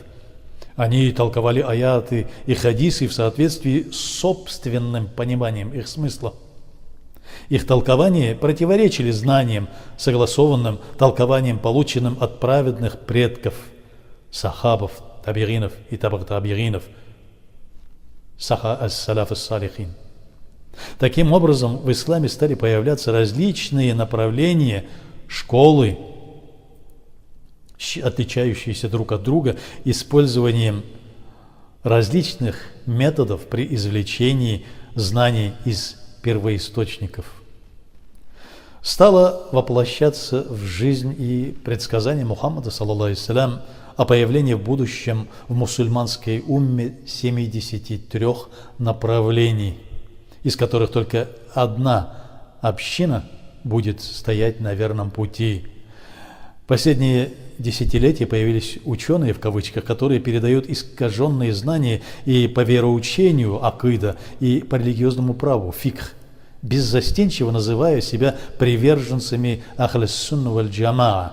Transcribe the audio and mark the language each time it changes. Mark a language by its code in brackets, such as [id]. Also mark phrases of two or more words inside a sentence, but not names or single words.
[ru] Они толковали аяты и хадисы в соответствии с собственным пониманием их смысла. Их толкования противоречили знаниям, согласованным толкованием, полученным от праведных предков, сахабов, табиринов и табир-табиринов, [ar] السلف الصالحين. [ru] Таким образом, в исламе стали появляться различные направления, школы, отличающиеся друг от друга использованием различных методов при извлечении знаний из первоисточников. Стало воплощаться в жизнь и предсказание Мухаммада, [ar] صلى الله عليه وسلم, [ru] о появлении в будущем в мусульманской умме 73 направлений, из которых только одна община будет стоять на верном пути. В последние десятилетия появились ученые, в кавычках, которые передают искаженные знания и по вероучению акида, и по религиозному праву фикх, беззастенчиво называя себя приверженцами [ar] أهل السنة والجماعة.